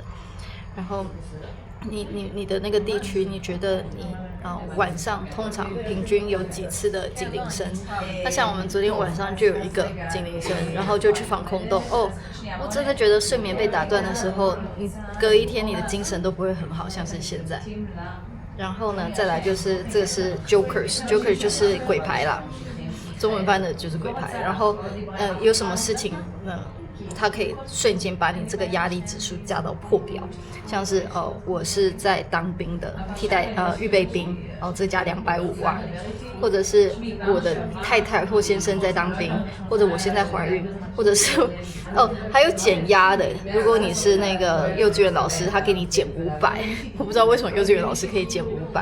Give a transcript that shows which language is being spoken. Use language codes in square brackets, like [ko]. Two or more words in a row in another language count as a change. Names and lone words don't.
[zh] 然後你的那個地區，你覺得你晚上通常平均有幾次的警鈴聲？那像我們昨天晚上就有一個警鈴聲，然後就去防空洞。我真的覺得睡眠被打斷的時候，你隔一天你的精神都不會很好，像是現在。然後呢，再來就是這個是 Jokers 就是鬼牌啦，中文翻的就是鬼牌。然後有什麼事情它可以瞬間把你這個壓力指數加到破表，像是我是在當兵的替代預備兵，這加250萬，或者是我的太太或先生在當兵，或者我現在懷孕，或者是還有減壓的，如果你是那個幼稚園老師，他給你減500，我不知道為什麼幼稚園老師可以減500。